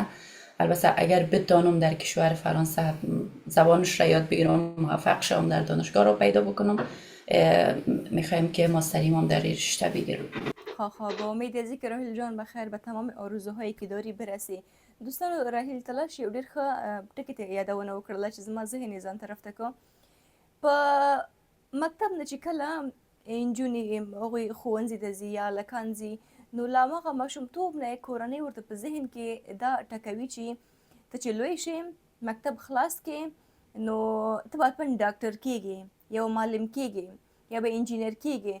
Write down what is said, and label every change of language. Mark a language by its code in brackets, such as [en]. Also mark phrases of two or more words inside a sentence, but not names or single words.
[fa] البته اگر بتانم در کشور فرانسه زبانش را یاد بگیرم، موفق شوم در دانشگاه رو پیدا بکنم، میخوایم که ماستری ما در رشته بگیرم. با امید از اینکه راهیل جان بخیر به تمام آرزوهایی که داری برسی. [ps] دوستان راهیل تلاش یو ډیر ښه ټکي ته یادونه وکړله چې زما ذهن یې ځان طرف ته کړ. په مکتب نه چې کله نجونې هغوی ښوونځي ته ځي یا هلکان ځي، نو له هماغه ماشومتوب نه یې کورنۍ ورته په ذهن کې دا ټکوي چې ته چې لوی شې مکتب خلاص کې نو ته به حتما ډاکټر کېږې، یو معلم کېږې یا به انجینر کېږې.